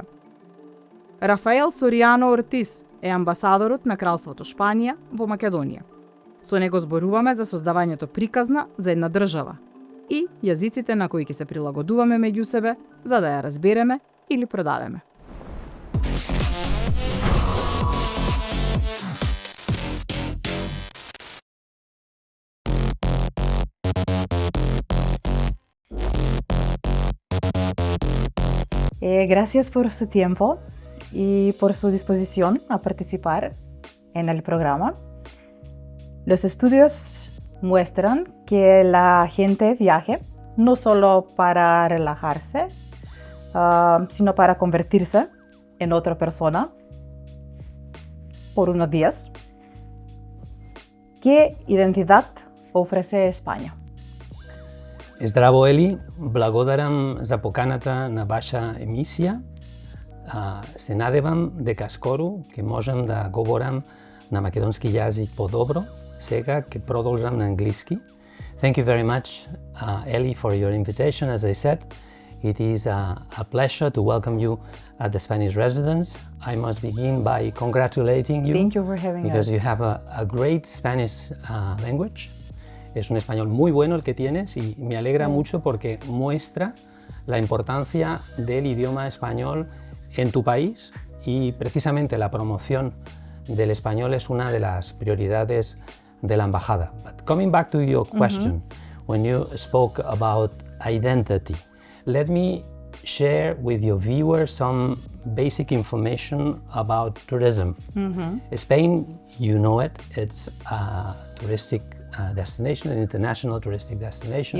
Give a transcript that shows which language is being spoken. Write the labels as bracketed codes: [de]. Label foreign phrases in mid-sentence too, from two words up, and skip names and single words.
[mk] Рафаел Соријано Ортис е амбасадорот на Кралството Шпанија во Македонија. Со него зборуваме за создавањето приказна за една држава и јазиците на кои ќе се прилагодуваме меѓу себе за да ја разбереме или продадеме. [es] Gracias por su tiempo y por su disposición a participar en el programa. Los estudios muestran que la gente viaja no solo para relajarse, sino para convertirse en otra persona por unos días. ¿Qué identidad ofrece España? [mk] Здраво, Ели, благодарам за поканата на ваша емисија. Се надевам дека скоро ќе можам да говорам на македонски јазик подобро. Сега ќе продолжам на англиски. [en] Thank you very much, Ellie, for your invitation. As I said, it is a pleasure to welcome you at the Spanish residence. I must begin by congratulating you. Thank you for having us. Because you have a great Spanish language. [es] Es un español muy bueno el que tienes y me alegra mucho porque muestra la importancia del idioma español en tu país y precisamente la promoción del español es una de las prioridades de la embajada. [en] But coming back to your question, when you spoke about identity, let me share with your viewers some basic information about tourism. Spain, you know it, it's a touristic destination, an international touristic destination.